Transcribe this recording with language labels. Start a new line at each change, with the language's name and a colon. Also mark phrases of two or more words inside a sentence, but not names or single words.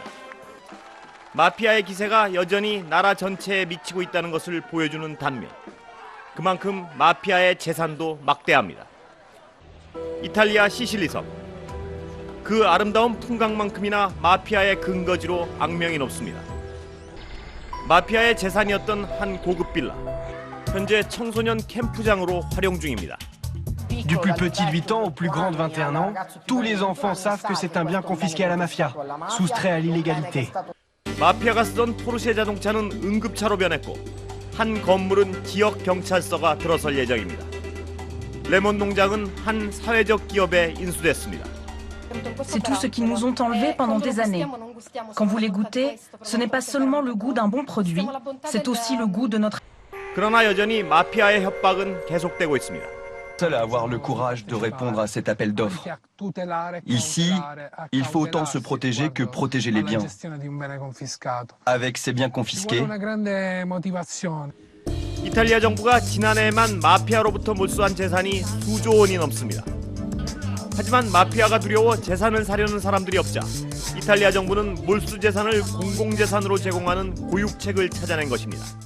Korean: 마피아의 기세가 여전히 나라 전체에 미치고 있다는 것을 보여주는 단면, 그만큼 마피아의 재산도 막대합니다. 이탈리아 시실리 섬. 그 아름다운 풍광만큼이나 마피아의 근거지로 악명이 높습니다. 마피아의 재산이었던 한 고급 빌라, 현재 청소년 캠프장으로 활용 중입니다.
French: Du plus petit de 8 ans au plus grand de 21 ans, tous les enfants savent que c'est un bien confisqué à la mafia, soustrait à l'illégalité.
Korean: 마피아가 쓰던 포르쉐 자동차는 응급차로 변했고 한 건물은 지역 경찰서가 들어설 예정입니다. 레몬 농장은 한 사회적 기업에 인수됐습니다.
French: C'est tout ce qu'ils nous ont enlevé pendant des années. Quand vous les goûtez, ce n'est pas seulement le goût d'un bon produit, c'est aussi le goût de notre...
Korean: 그러나 여전히 마피아의 협박은 계속되고 있습니다.
French: Seul à avoir le courage de répondre à cet appel d'offres. Ici, il faut autant se protéger que protéger les biens. Avec ces biens confisqués,
Korean: 이탈리아 정부가 지난해에만 마피아로부터 몰수한 재산이 수조 원이 넘습니다. 하지만 마피아가 두려워 재산을 사려는 사람들이 없자 이탈리아 정부는 몰수 재산을 공공재산으로 제공하는 고육책을 찾아낸 것입니다.